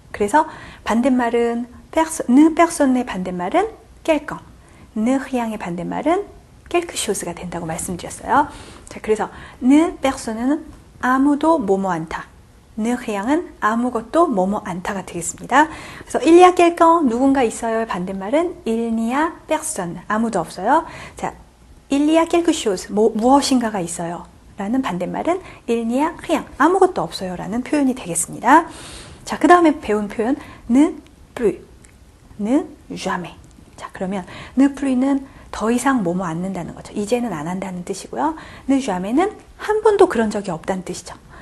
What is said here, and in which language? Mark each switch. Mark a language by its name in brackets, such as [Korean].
[Korean] 그래서 반대말은 ne personne의 반대말은 quelqu'un, ne rien의 반대말은 quelque chose가 된다고 말씀드렸어요. 자, 그래서 ne personne는 아무도 뭐뭐 않다. ne rien은 아무것도 뭐뭐 않다가 되겠습니다. 그래서 [French] il y a quelqu'un [Korean] 누군가 있어요의 반대말은 [French] il n'y a personne [Korean] 아무도 없어요. 자, [French] il y a quelque chose [Korean] 무엇인가가 있어요. 라는 반대말은 [French] il n'y a rien [Korean] 아무것도 없어요 라는 표현이 되겠습니다. 자, 그 다음에 배운 표현 ne plus, ne jamais. 자, 그러면 ne plus는 더 이상 뭐뭐 않는다는 거죠. 이제는 안 한다는 뜻이고요. ne jamais,는 한 번도 그런 적이 없다는 뜻이죠.